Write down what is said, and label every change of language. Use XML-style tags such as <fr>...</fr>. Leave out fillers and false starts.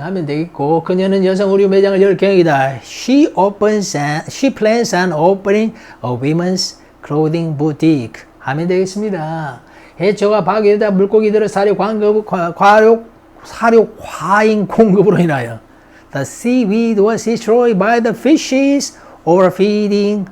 <ko>하면 되겠고, 그녀는 여성 의류 매장을 열 계획이다.</ko> <en>She plans on opening a women's clothing boutique.</en> <ko>하면 되겠습니다. 해초가 파괴되다 물고기들의 사료 과잉 공급으로 인하여.</ko> <en>The seaweed was destroyed by the fish's overfeeding.</en>